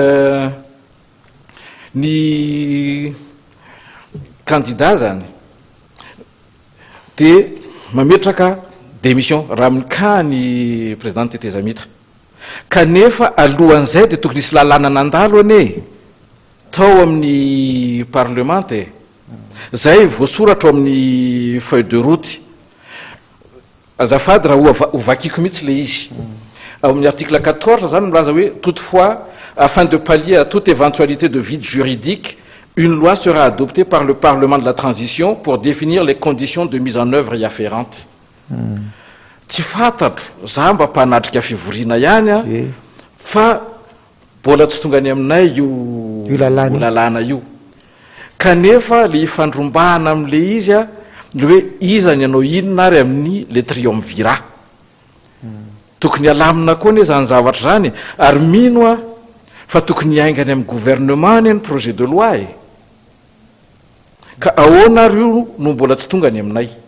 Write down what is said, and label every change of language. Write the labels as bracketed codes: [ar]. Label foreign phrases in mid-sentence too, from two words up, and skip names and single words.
[mg] ny candidat zany de mametraka démission raha minika ny président tetezamita kanefa alohan'izay de tokony isy lalàna nandalo ane tao amin'ny parlement zay voasoratra amin'ny [fr] feuille de route [mg] azafady raha ovakiko mihitsy le izy amin'ny article 14 zany milaza hoe [fr] toutefois afin de pallier à toute éventualité de vide juridique une loi sera adoptée par le Parlement de la transition pour définir les conditions de mise en œuvre y afférentes. [mg] Tsy fantatro za mba mpanatrika fivoriana ihany a fa mbola tsy tonga any aminay io lalàna io kanefa le ifandrombahana amin'le izy a le hoe izany ianao inona ary amin'ny le triumvirat tokony alamina koa ne zany zavatra zany ary mino a fa tokony aingany amin'ny gouvernement ny [fr] projet de loi [mg] ka ahoana ary io no mbola tsy tonga any aminay